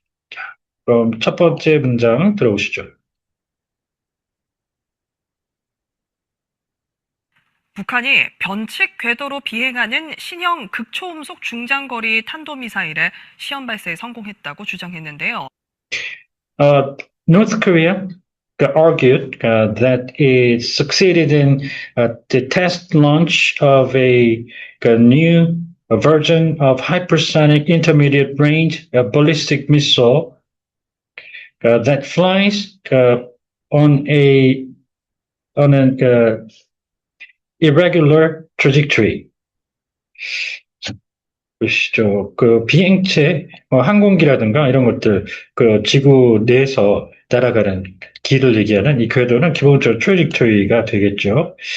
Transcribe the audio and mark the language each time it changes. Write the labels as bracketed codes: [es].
[ko] 자, 그럼 첫 번째 문장 들어보시죠. 북한이 변칙 궤도로 비행하는 신형 극초음속 중장거리 탄도미사일의 시험 발사에 성공했다고 주장했는데요. [en] North Korea argued that it succeeded in the test launch of a new version of hypersonic intermediate range ballistic missile that flies on an irregular trajectory. [ko] 보시죠. 비행체, 항공기라든가 이런 것들, 지구 내에서 날아가는 길을 얘기하는 이 궤도는 기본적으로 트레젝토리가 되겠죠.